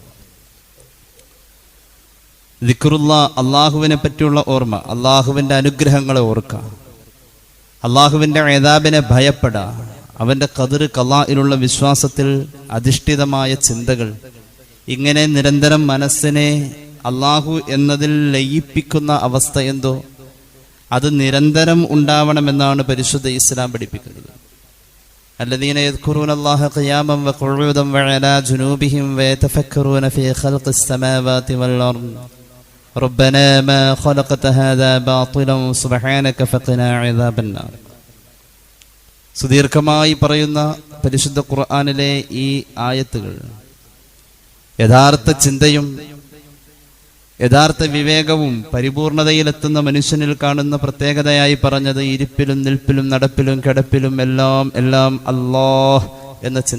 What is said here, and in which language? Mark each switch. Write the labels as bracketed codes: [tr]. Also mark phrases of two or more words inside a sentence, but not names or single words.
[ml] ദിക്റുള്ള, അള്ളാഹുവിനെ പറ്റിയുള്ള ഓർമ്മ, അള്ളാഹുവിൻ്റെ അനുഗ്രഹങ്ങളെ ഓർക്കുക, അള്ളാഹുവിൻ്റെ ഇദാബിനെ ഭയപ്പെടുക, അവൻ്റെ ഖദർ ഖളാഇലുള്ള വിശ്വാസത്തിൽ അധിഷ്ഠിതമായ ചിന്തകൾ, ഇങ്ങനെ നിരന്തരം മനസ്സിനെ അള്ളാഹു എന്നതിൽ ലയിപ്പിക്കുന്ന അവസ്ഥ എന്തോ അത് നിരന്തരം ഉണ്ടാവണമെന്നാണ് പരിശുദ്ധ ഇസ്ലാം പഠിപ്പിക്കുന്നത്. [ar] الذين يذكرون الله قياما وقعودا وعلى جنوبهم ويتفكرون في خلق السماوات والأرض ربنا ما خلقت هذا باطلا سبحانك فقنا عذاب النار. [ml] സുദീർഘമായി പറയുന്ന പരിശുദ്ധ ഖുർആനിലെ ഈ ആയത്തുകൾ യഥാർത്ഥ ചിന്തയും യഥാർത്ഥ വിവേകവും പരിപൂർണതയിലെത്തുന്ന മനുഷ്യനിൽ കാണുന്ന പ്രത്യേകതയായി പറഞ്ഞത് ഇരിപ്പിലും നിൽപ്പിലും നടപ്പിലും കിടപ്പിലും എല്ലാം അല്ലാഹ് എന്ന ചിന്ത.